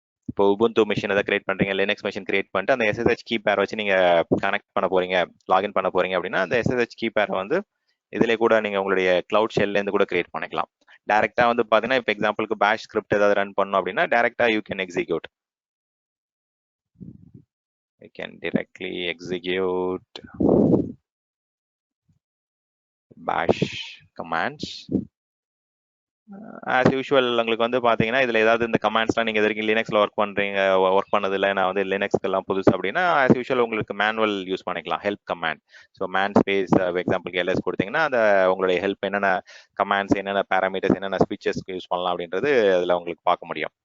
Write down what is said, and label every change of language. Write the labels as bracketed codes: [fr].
[ta] இப்போ Ubuntu machine ஏதாவது create பண்றீங்க, லினக்ஸ் மிஷின் கிரியேட் பண்ணிட்டு அந்த SSH கீ பேர் வச்சு நீங்க கனெக்ட் பண்ண போறீங்க, லாகின் பண்ண போறீங்க அப்படின்னா அந்த SSH கீ பேரை வந்து இதுல கூட நீங்க உங்களுடைய கிளவுட் ஷெல்ல இருந்து கூட கிரியேட் பண்ணிக்கலாம். டைரக்டா வந்து பாத்தீங்கன்னா இப்போ எக்ஸாம்பிளுக்கு பேஷ் ஸ்கிரிப்ட் ஏதாவது ரன் பண்ணோம் அப்படின்னா டைரக்டா [en] You can execute. You can directly execute bash commands. [ta] As usual உங்களுக்கு வந்து பாத்தீங்கன்னா இதுல ஏதாவது இந்த கமாண்ட்ஸ்லாம் நீங்க இது வரைக்கும் லினக்ஸ்ல ஒர்க் பண்ணது இல்லை, நான் வந்து லினக்ஸ்க்கு எல்லாம் புதுசு அப்படின்னா ஆஸ் யூஷுவல் உங்களுக்கு மேனுவல் யூஸ் பண்ணிக்கலாம். Help command, so man space எக்ஸாம்பிளுக்கு எல்எஸ் கொடுத்தீங்கன்னா அந்த உங்களுடைய ஹெல்ப் என்னென்ன கமாண்ட்ஸ், என்னென்ன பேராமீட்டர்ஸ், என்னென்ன ஸ்பீச்சஸ்க்கு யூஸ் பண்ணலாம் அப்படின்றது அதுல உங்களுக்கு பார்க்க முடியும்.